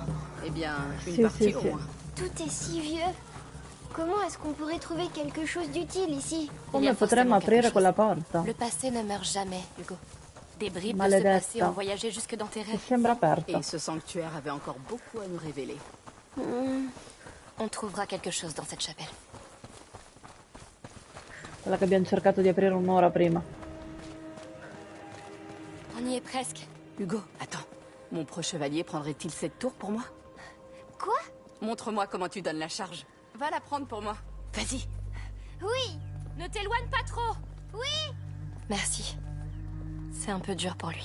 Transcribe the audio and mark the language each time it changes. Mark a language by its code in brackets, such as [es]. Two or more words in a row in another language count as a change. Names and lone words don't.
[fr] Eh bien, une [it] Si, [fr] partie [it] si, [fr] au [it] si. [fr] moins. Tout est si vieux. Comment est-ce qu'on pourrait trouver quelque chose d'utile ici? Il y a [it] Come potremmo [fr] forcément quelque [it] aprire quella [fr] chose. [it] porta? [fr] Le passé ne meurt jamais, Hugo. Des bribes de ce [it] Maledetta. [fr] passé ont voyagé jusque dans tes [it] Che [fr] rêves. [it] sembra aperta. [fr] Et ce sanctuaire avait encore beaucoup à nous révéler. On trouvera quelque chose dans cette chapelle. [it] Quella che abbiamo cercato di aprire un'ora prima. [fr] On y est presque. Hugo, attends. Mon pro-chevalier prendrait-il cette tour pour moi? Quoi? Montre-moi comment tu donnes la charge. Va la prendre pour moi. Vas-y. Oui! Ne t'éloigne pas trop. Oui! Merci. C'est un peu dur pour lui.